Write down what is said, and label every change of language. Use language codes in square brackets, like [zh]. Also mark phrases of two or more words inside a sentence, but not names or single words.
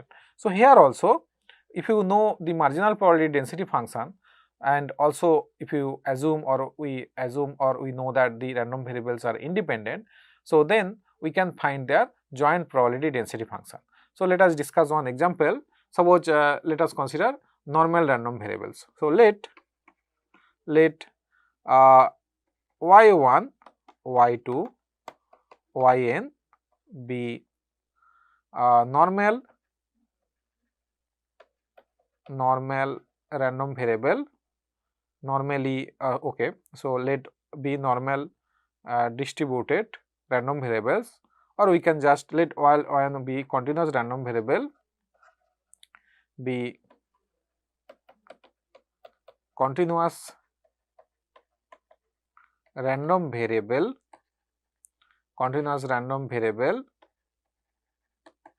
[en] So here also, if you know the marginal probability density function, and also if you assume or we know that the random variables are independent, so then we can find their joint probability density function. So let us discuss one example. Suppose let us consider normal random variables. So let y1, y2, yn be normal random variable, normally okay. So let be normal distributed random variables, or we can just let yn be continuous random variable, be continuous random variable